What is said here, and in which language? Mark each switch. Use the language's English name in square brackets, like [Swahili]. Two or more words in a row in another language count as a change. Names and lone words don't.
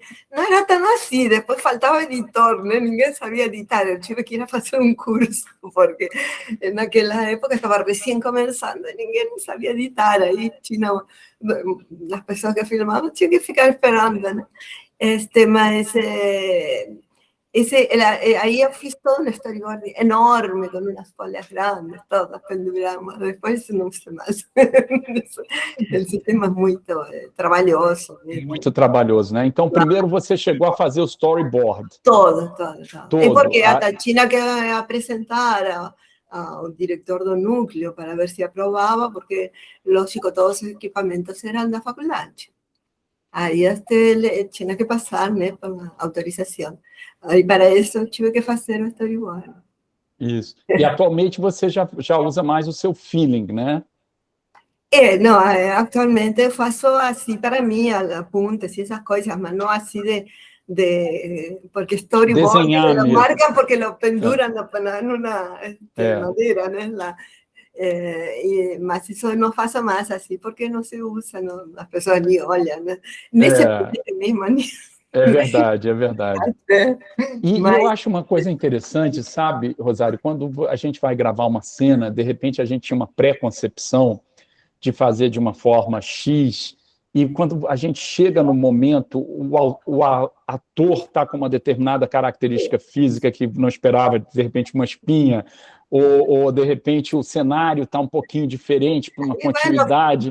[Portuguese] Não era tão assim, depois faltava editor, né? Ninguém sabia editar, eu tive que ir a fazer um curso, porque naquela época estava recém começando, ninguém sabia editar, aí tinha, as pessoas que filmavam tinham que ficar esperando, né? [Spanish] Mas ahí yo fiz todo un storyboard enorme, con unas folias grandes, todas penduramos. Después no sé más. El sistema [Portuguese] é muito trabalhoso. Muito trabalhoso, né? Então, primeiro você chegou a fazer o storyboard. Todo. É porque a China quer apresentar ao diretor do núcleo para ver se aprovava, porque, lógico, todos os equipamentos eram da faculdade. Aí tinha que passar, né, para autorização. Aí, para isso, eu tive que fazer o storyboard. Isso. E atualmente você já usa mais o seu feeling, né? Não, atualmente eu faço assim para mim, apuntes e essas coisas, mas não assim porque storyboard [Spanish] lo marcan porque lo penduran [Portuguese] numa madeira, né? Mas isso eu não faço mais assim, porque não se usa, não, as pessoas nem olham, né? Nesse mesmo. É verdade. E eu acho uma coisa interessante, sabe, Rosário, quando a gente vai gravar uma cena, de repente a gente tinha uma pré-concepção de fazer de uma forma X, e quando a gente chega no momento, o ator está com uma determinada característica física que não esperava, de repente uma espinha, ou de repente o cenário está um pouquinho diferente para uma continuidade.